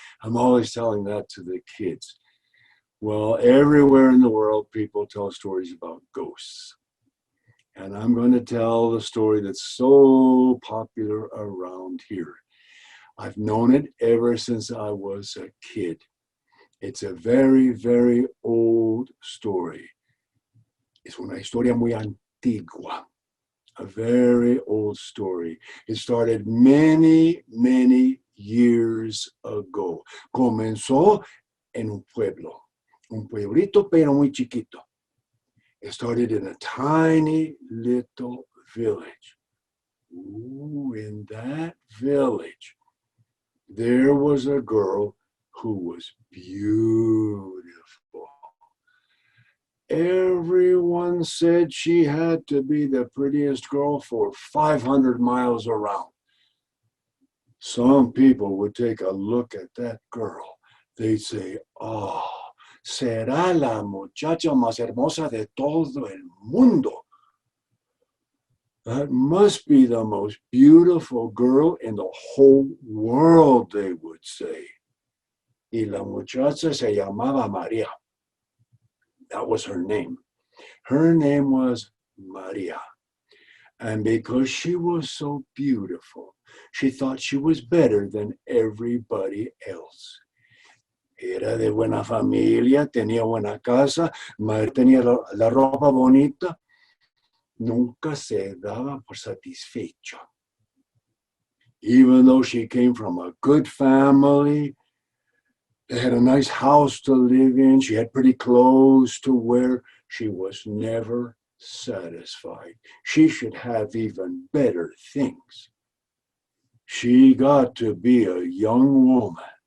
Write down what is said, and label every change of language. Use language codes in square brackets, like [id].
[en] I'm always telling that to the kids. Well, everywhere in the world, people tell stories about ghosts. And I'm going to tell the story that's so popular around here. I've known it ever since I was a kid. It's a very, very old story. [es] Es una historia muy antigua, [en] a very old story. It started many, many years ago. [es] Comenzó en un pueblito pero muy chiquito. [en] It started in a tiny little village. Ooh, in that village, there was a girl who was beautiful. Everyone said she had to be the prettiest girl for 500 miles around. Some people would take a look at that girl. They'd say, oh, [es] será la muchacha más hermosa de todo el mundo. [en] That must be the most beautiful girl in the whole world, they would say. [es] Y la muchacha se llamaba María. [en] That was her name. Her name was Maria. And because she was so beautiful, she thought she was better than everybody else. [es] Era de buena familia, tenía buena casa, tenía la ropa bonita. Nunca se daba por satisfecho. [en] Even though she came from a good family, they had a nice house to live in, she had pretty clothes to wear, she was never satisfied. She should have even better things. She got to be a young woman.